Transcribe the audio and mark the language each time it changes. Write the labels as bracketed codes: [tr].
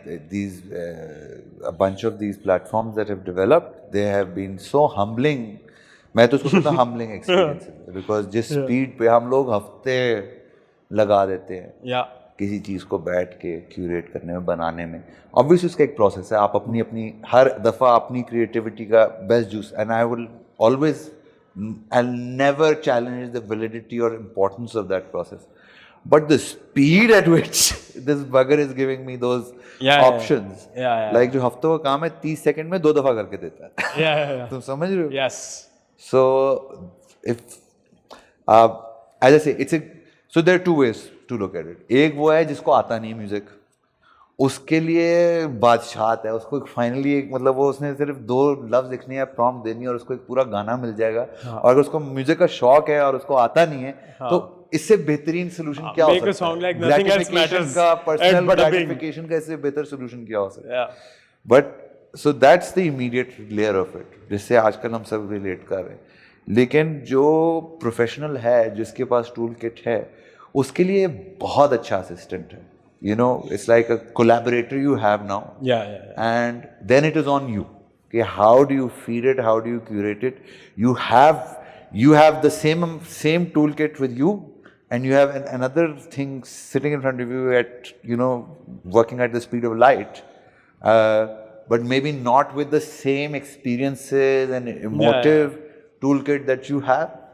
[en] These a bunch of these platforms that have developed, they have been so humbling. [ur] میں تو اس کو کہتا ہوں [en] humbling experiences, [ur] because جس اسپیڈ پہ ہم لوگ ہفتے لگا دیتے ہیں کسی چیز کو بیٹھ کے کیوریٹ کرنے میں, بنانے میں. obviously اس کا ایک پروسیس ہے, آپ اپنی ہر دفعہ اپنی کریٹیوٹی کا best juice, [en] and I will always, I'll never challenge the validity or importance of that process, but the speed at which this bugger is giving me those options, [ur] like جو ہفتوں کا کام ہے 30 سیکنڈ میں 2 دفعہ کر کے دیتا ہے. تم سمجھ رہے ہو؟ [en] Yes. So if as I say, so there are two ways to look at it. [ur] ایک وہ ہے جس کو آتا نہیں میوزک, اس کے لیے بادشاہت ہے, اس کو فائنلی ایک مطلب وہ اس نے صرف 2 لفظ لکھنے ہیں, پرومپٹ دینی ہے, اور اس کو ایک پورا گانا مل جائے گا. اور اگر اس کو میوزک کا شوق ہے اور اس کو آتا نہیں ہے, تو اس سے بہترین سولوشن کیا ہو سکتا ہے؟ گریٹیفیکیشن کا, پرسنل گریٹیفیکیشن کا اس سے بہتر سولوشن کیا ہو سکتا ہے؟ [en] but so that's the immediate layer of it, [ur] جس سے آج کل ہم سب ریلیٹ کر رہے ہیں. لیکن جو پروفیشنل ہے, جس کے پاس ٹول کٹ ہے, اس کے لیے بہت اچھا اسسٹنٹ ہے. [en] You know, it's like a collaborator you have now. And then it is on you. Okay, how do you feed it? How do you curate it? You have the same toolkit with you, and you have another thing sitting in front of you at, working at the speed of light, but maybe not with the same experiences and emotive toolkit that you have.